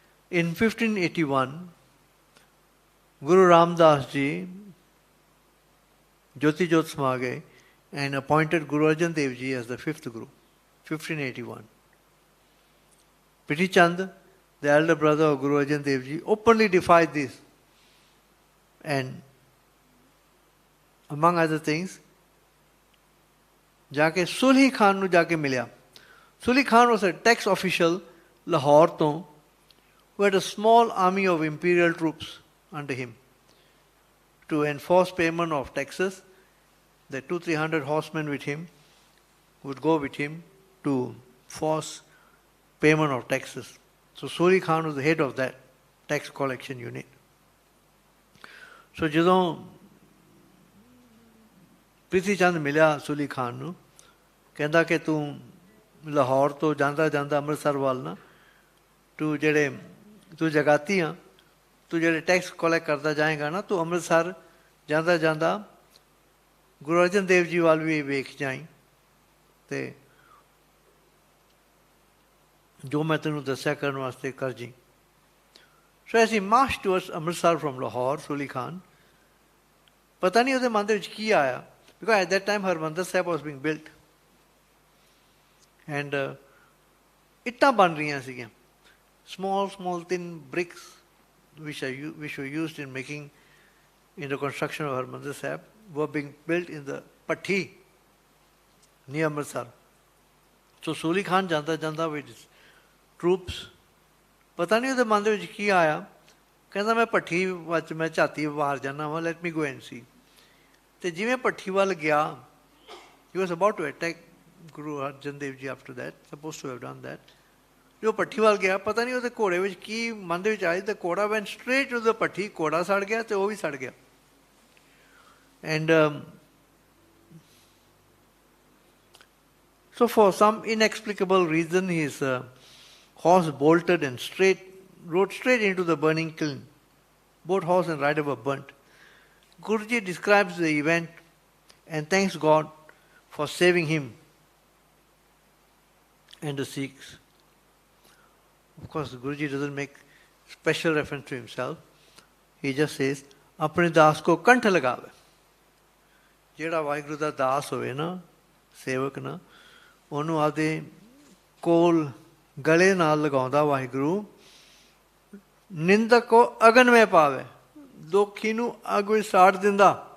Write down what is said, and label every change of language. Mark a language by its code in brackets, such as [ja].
[en] In 1581, Guru Ramdas ji Jyoti Jyot [pa] ਸਮਾ ਗਏ [en] and appointed Guru Arjan Dev Ji as the fifth Guru, 1581. Priti Chand, the elder brother of Guru Arjan Dev Ji, openly defied this. And among other things, [pa] ਜਾ ਕੇ ਸੁਲਹੀ ਖਾਨ ਨੂੰ ਜਾ ਕੇ ਮਿਲਿਆ। [en] Sulhi Khan was a tax official [pa] Lahore ਤੋਂ, [en] who had a small army of imperial troops under him to enforce payment of taxes. The 200-300 horsemen with him would go with him to force payment of taxes. So Suri Khan was the head of that tax collection unit. [pa] So ਜਦੋਂ ਪ੍ਰੀਤੀ ਚੰਦ ਮਿਲਿਆ ਸੁਲੀ ਖਾਨ ਨੂੰ, ਕਹਿੰਦਾ ਕਿ ਤੂੰ ਲਾਹੌਰ ਤੋਂ ਜਾਂਦਾ ਅੰਮ੍ਰਿਤਸਰ ਵੱਲ ਨਾ, ਤੂੰ ਜਗਾਤੀ ਆ, ਤੂੰ ਜਿਹੜੇ ਟੈਕਸ ਕਲੈਕਟ ਕਰਦਾ ਜਾਏਗਾ ਨਾ, ਤੂੰ ਅੰਮ੍ਰਿਤਸਰ ਜਾਂਦਾ ਗੁਰੂ ਅਰਜਨ ਦੇਵ ਜੀ ਵੱਲ ਵੀ ਵੇਖ ਜਾਈ ਅਤੇ ਜੋ ਮੈਂ ਤੈਨੂੰ ਦੱਸਿਆ ਕਰਨ ਵਾਸਤੇ ਕਰ ਜੀ। So as he [en] march towards Amritsar from Lahore, [pa] ਸੁਲੀ Khan, ਪਤਾ ਨਹੀਂ ਉਹਦੇ ਮਨ ਦੇ ਵਿੱਚ ਕੀ ਆਇਆ। [en] Because at that time Harmandir Sahib was being built. And [pa] ਇੱਟਾਂ ਬਣ ਰਹੀਆਂ ਸੀਗੀਆਂ, [en] small thin bricks which were used in the construction of Harmandir Sahib were being built in the Patti near Amritsar. So Suli Khan [pa] ਜਾਂਦਾ [en] with his troops, [pa] ਪਤਾ ਨਹੀਂ ਉਹਦੇ ਮਨ ਦੇ ਵਿੱਚ ਕੀ ਆਇਆ, ਕਹਿੰਦਾ ਮੈਂ ਭੱਠੀ ਵਿੱਚ ਮੈਂ ਝਾਤੀ ਬਾਹਰ ਜਾਂਦਾ ਵਾਂ, [en] let me go and see. [pa] ਅਤੇ ਜਿਵੇਂ ਭੱਠੀ ਵੱਲ ਗਿਆ, [en] he was about to attack Guru Arjan Dev Ji after that, supposed to have done that. [pa] ਜੋ ਭੱਠੀ ਵੱਲ ਗਿਆ, ਪਤਾ ਨਹੀਂ ਉਹਦੇ ਘੋੜੇ ਵਿੱਚ ਕੀ ਮਨ ਦੇ ਵਿੱਚ ਆਇਆ, ਤੇ ਘੋੜਾ [en] went straight to the [pa] ਭੱਠੀ, ਘੋੜਾ ਸੜ ਗਿਆ ਤੇ ਉਹ ਵੀ ਸੜ ਗਿਆ। [en] And so for some inexplicable reason his horse bolted and rode straight into the burning kiln. Both horse and rider were burnt. Guruji describes the event and thanks God for saving him and the Sikhs. Of course, Guruji doesn't make special reference to himself. He just says, [pa] apne das ko kantha lagave. Jehda Vaheguru da das hoਵੇ ਨਾ, ਸੇਵਕ ਨਾ, ਉਹਨੂੰ ਆਪਦੇ ਕੋਲ ਗਲੇ ਨਾਲ ਲਗਾਉਂਦਾ ਵਾਹਿਗੁਰੂ, ਨਿੰਦਕ ਕੋ ਅਗਨ ਵਿੱਚ ਪਾਵੇ, ਦੋਖੀ ਨੂੰ ਅੱਗ ਵਿੱਚ ਸਾੜ ਦਿੰਦਾ,